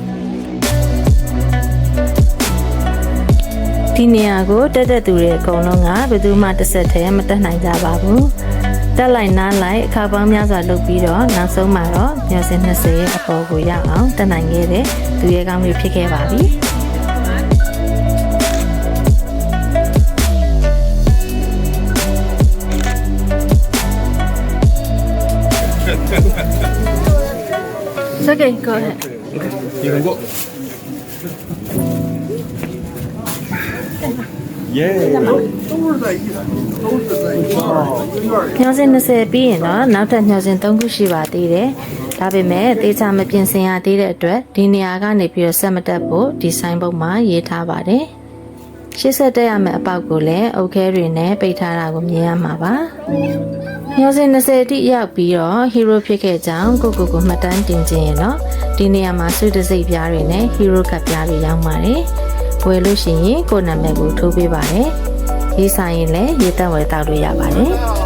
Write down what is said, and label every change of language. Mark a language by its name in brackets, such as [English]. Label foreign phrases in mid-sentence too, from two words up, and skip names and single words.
[Burmese] ဒီနေရာကိုတက်တဲ့သူတွေအကုန်လုံးကဘယ်သူမှတစ်ဆက်တည်းမတက်နိုင်ကြပါဘူး။တက်လိုက်နားလိုက်အခါပေါင်းများစွာလုပ်ပြီးတော့နောက်ဆုံးမှာတော့ညစင်20ရဲ့အပေါ်ကိုရအောင်တက်နိုင်ခဲ့တဲ့သူရဲကောင်းတွေဖြစ်ခဲ့ပါပြီ။ [English] Okay, go ahead. You can go. Yeah. [Burmese] ညစင်20ပြီးရင်တော့နောက်ထပ်ညစင်3ခုရှိပါသေးတယ်။ဒါပေမဲ့တေချာမပြင်ဆင်ရသေးတဲ့အတွက်ဒီနေရာကနေ ပြီးတော့ဆက်မတက်ဖို့ဒီဆိုင်ဘုတ်မှာရေးထားပါတယ်။ရှေ့ဆက်တက်ရမယ့်အပေါက်ကိုလည်းအုတ်ခဲတွေနဲ့ပိတ်ထားတာကိုမြင်ရမှာပါ။ညစင်20အထိရောက်ပြီးတော့ hero ဖြစ်ခဲ့ကြောင်းကိုမှတ်တမ်းတင်ခြင်းရတော့ဒီနေရာမှာဆွေတစိတ်ပြားတွေနဲ့ hero ကပ်ပြားတွေရောက်ပါတယ်။ဝယ်လို့ရှိရင်ကိုယ်နာမည်ကိုထိုးပေးပါတယ်။ရေးဆိုင်ရင်လည်းရေးတက်ဝယ်တောက်လို့ရပါတယ်။